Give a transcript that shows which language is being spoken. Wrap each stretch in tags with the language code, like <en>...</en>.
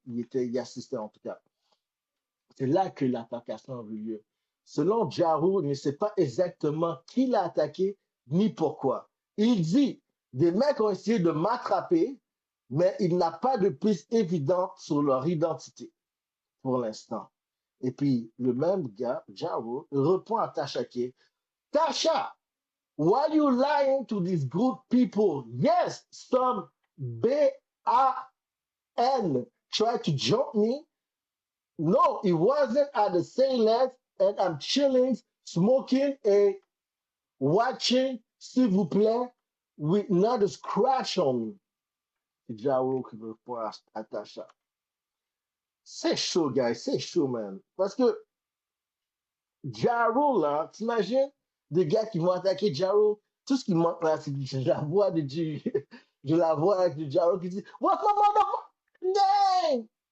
<fr>Il assistait en tout cas. C'est là que l'attacation a eu lieu. Selon Ja Rule, il ne sait pas exactement qui l'a attaqué, ni pourquoi. Il dit, des mecs ont essayé de m'attraper, mais il n'a pas de piste évidente sur leur identité pour l'instant. Et puis, le même gars, Ja Rule, répond à Tasha K.</fr> <en>Tasha, why you lying to these good people? Yes, some B-A-N tried to jump me. No, it wasn't at the same left, and I'm chilling, smoking and watching,</en> <fr>s'il vous plaît,</fr> <en>with not a scratch on me.</en> <fr>C'est Ja Rule qui répond à Tasha. C'est chaud, guys, c'est chaud, man. Parce que Ja Rule, là, t'imagines des gars qui vont attaquer Ja Rule, tout ce qui manque là, c'est la voix de la voix avec du Ja Rule qui dit</fr> <en>What's my motherfucking name?</en>